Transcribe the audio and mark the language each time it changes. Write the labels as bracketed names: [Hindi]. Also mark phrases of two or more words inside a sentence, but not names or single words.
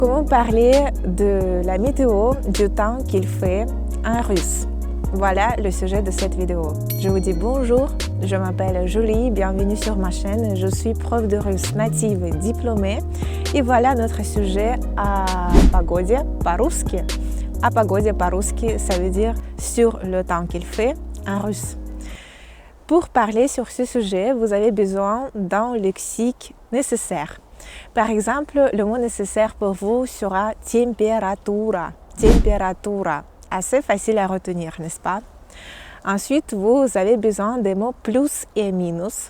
[French] Comment parler de la météo du temps qu'il fait en russe? Voilà le sujet de cette vidéo. Je vous dis bonjour, je m'appelle Julie, bienvenue sur ma chaîne. Je suis prof de russe native et diplômée. Et voilà notre sujet à [Russian] погоде по-русски. À погоде по-русски, [French] ça veut dire sur le temps qu'il fait en russe. Pour parler sur ce sujet, vous avez besoin d'un lexique nécessaire. Par exemple, le mot nécessaire pour vous sera temperatura. Temperatura. Assez facile à retenir, n'est-ce pas? Ensuite, vous avez besoin des mots plus et minus.